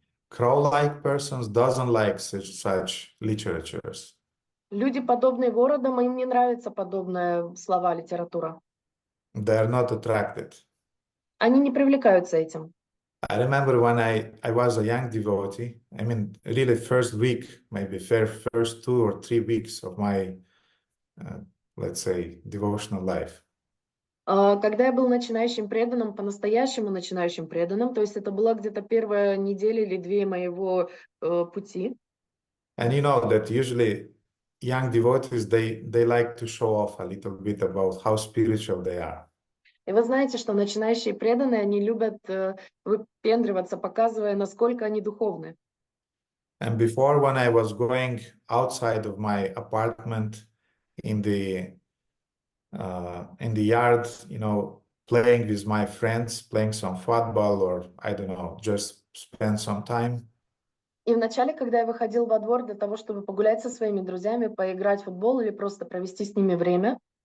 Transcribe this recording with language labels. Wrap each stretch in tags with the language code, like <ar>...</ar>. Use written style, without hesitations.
<en>Crow-like persons doesn't like such literatures.</en> <ru>Люди, подобные вородам, им не нравится подобная слова, литература.</ru> <en>They are not attracted.</en> <ru>Они не привлекаются этим.</ru> <en>I remember when I was a young devotee, I mean, really first week, maybe first 2 or 3 weeks of my, let's say, devotional life.</en> <ru>Когда я был начинающим преданным, по-настоящему начинающим преданным, то есть это была где-то первая неделя или две моего пути.</ru> <en>And you know that usually young devotees, they like to show off a little bit about how spiritual they are.</en> <ru>И вы знаете, что начинающие преданные, они любят выпендриваться, показывая, насколько они духовны.</ru> <en>And before, when I was going outside of my apartment in the yard, you know, playing with my friends, playing some football, or I don't know, just spend some time.</en> <ru>И вначале, когда я выходил во двор для того, чтобы погулять со своими друзьями, поиграть в футбол или просто провести с ними время.</ru>